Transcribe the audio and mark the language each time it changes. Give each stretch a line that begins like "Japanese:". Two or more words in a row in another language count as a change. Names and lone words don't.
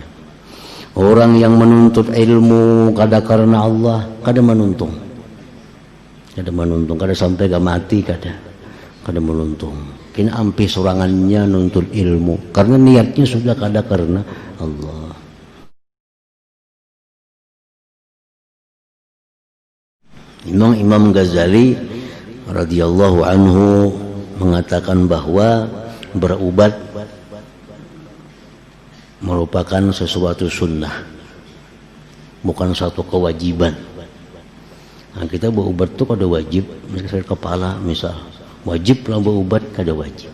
Banjar: Orang yang menuntut ilmu kada karena Allah, kada menuntung, kada sampai ke mati, kada menuntung. Kini ampih sorangannya nuntut ilmu karena niatnya sudah kada karena Allah. Imam Ghazali
Arabic: رضي الله عنه
Banjar: mengatakan bahwa berubat merupakan sesuatu sunnah, bukan satu kewajiban. Nah, kita berubat tuh kada wajib, misalnya kepala misal, wajib lah berubat, kada wajib.